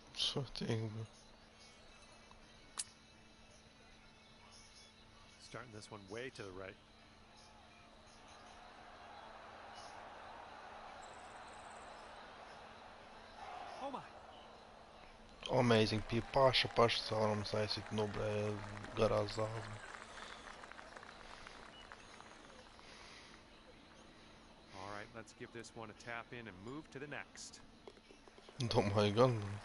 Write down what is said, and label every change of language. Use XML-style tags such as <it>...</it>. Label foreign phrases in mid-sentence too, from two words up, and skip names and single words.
<en>Starting this one way to the right. Oh my! Amazing,</en> <lv>pie paša caurums aiziet, nu, blē, garā zāle.</lv> <en>All right, let's give this one a tap in and move to the next.</en> <lv>Domāju gan.</lv>